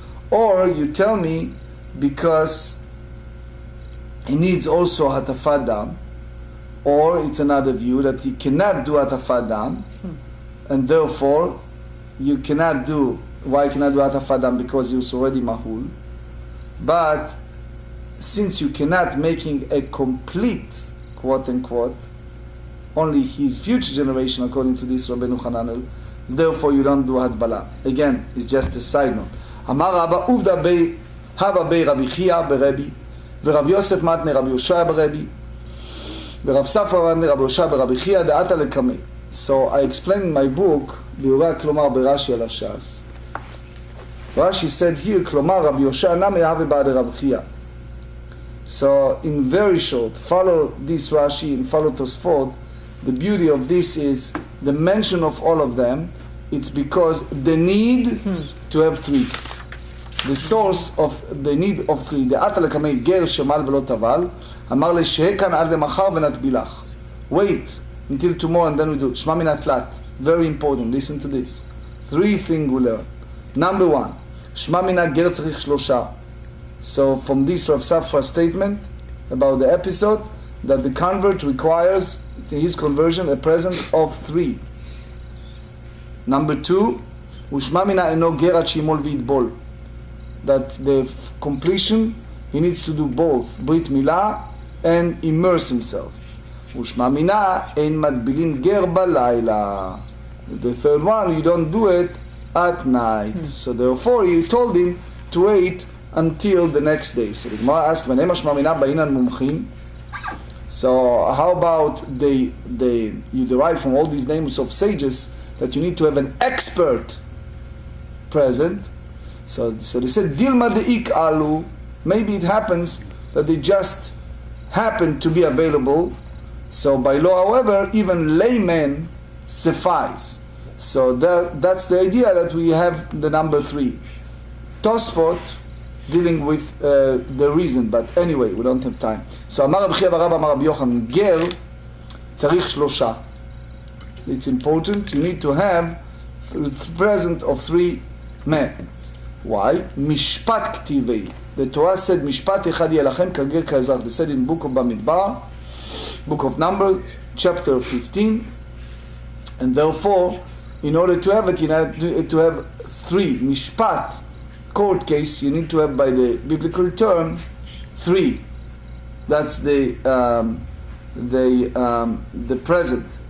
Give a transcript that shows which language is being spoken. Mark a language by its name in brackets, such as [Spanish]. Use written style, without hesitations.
[English] Or you tell me because he needs also hatafat dam, or it's another view that he cannot do hatafat dam, and therefore you cannot do, why you cannot do hatafat dam? Because he was already mahul. But since you cannot making a complete, quote unquote, only his future generation, according to this Rabbeinu Hananel, therefore you don't do hatbala. Again, it's just a side note. [Hebrew] אמר רבא עובדא בי הווה בי רבי חייא ברבי, ורב יוסף מתנה רבי יושע ברבי, ורב ספרא מתנה רבי יושע ברבי חייא דעתא לקמי. [English] So I explained in my book, [Hebrew] ביאורי הכלומר ברש"י על הש"ס. [English] Rashi said here, [Hebrew] כלומר רבי יושע נמי הווה בעד רבי חייא. [English] So in very short, follow this Rashi and follow Tosfot. The beauty of this is the mention of all of them. It's because the need to have three. The source of the need of three. [Hebrew] דעתא לקמי גר שמל ולא טבל, אמר לי שהה כאן עד למחר ונטבילך. [English] Wait until tomorrow and then we do. [Hebrew] שמע מן התלת. [English] Very important. Listen to this. Three things we learn. Number one, [Hebrew] שמע מן הגר צריך שלושה. [English] So from this Rav Safra statement about the episode, that the convert requires his conversion a present of three. Number two, [Hebrew] ושמע מן אינו גר עד שימול ויטבול. [English] That the completion, he needs to do both, ברית מילה and immerse himself. [Hebrew] ושמע מינה אין מטבילים גר בלילה. [English] The third one, you don't do it at night. So therefore he told him to wait until the next day. So the Gemara asked, [Hebrew] ונאמר שמע מינה באינן מומחין. [English] So how about you derive from all these names of sages that you need to have an expert present. So they said, [Aramaic] Dilma de'ik alu, [English] maybe it happens that they just happen to be available. So by law, however, even laymen suffice. So that's the idea that we have the number three. Tosfot dealing with the reason, but anyway, we don't have time. [Hebrew] So אמר רבי חייא ברבא אמר רבי יוחנן, גר צריך שלושה. [English] It's important, you need to have the present of three men. Why? [Hebrew] משפט כתיבי. [English] The Torah said, [Hebrew] משפט אחד יהיה לכם כגר כאזרח. [English] They said in book of במדבר, book of Numbers, chapter 15, and therefore, in order to have it, you need to have three. משפט, court case, you need to have, by the biblical term, three. That's the present.